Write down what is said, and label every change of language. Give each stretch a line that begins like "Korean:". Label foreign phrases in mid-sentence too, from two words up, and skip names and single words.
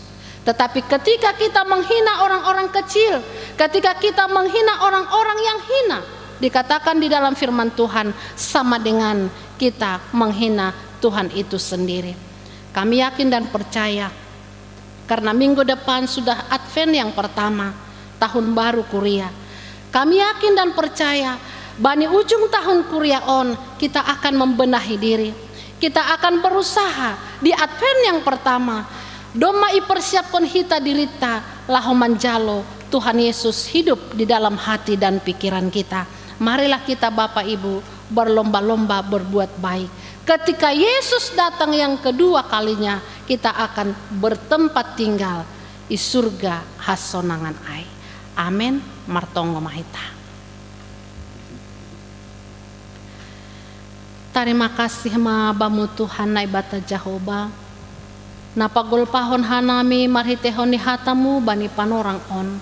Indonesian: Tetapi ketika kita menghina orang-orang kecil, ketika kita menghina orang-orang yang hina, dikatakan di dalam firman Tuhan sama dengan kita menghina Tuhan itu sendiri. Kami yakin dan percaya, karena minggu depan sudah Advent yang pertama, tahun baru Kuria. Kami yakin dan percaya,
Simeulue: bani ujung tahun Kuria on,
Indonesian: kita akan membenahi diri. Kita akan berusaha di Advent yang pertama,
Simeulue: doma ipersiapkan hita dirita, laho manjalo
Indonesian: Tuhan Yesus hidup di dalam hati dan pikiran kita. Marilah kita Bapak Ibu berlomba-lomba berbuat baik. Ketika Yesus datang yang kedua kalinya, kita akan bertempat tinggal di surga
Simeulue: hasonangan ai. Amin. Martongo mahita.
Indonesian: Terima kasih
Simeulue: ma bamu Tuhan nai bata Jehovah. Napagol pahon hanami marhitehon ni hatamu bani panorang on.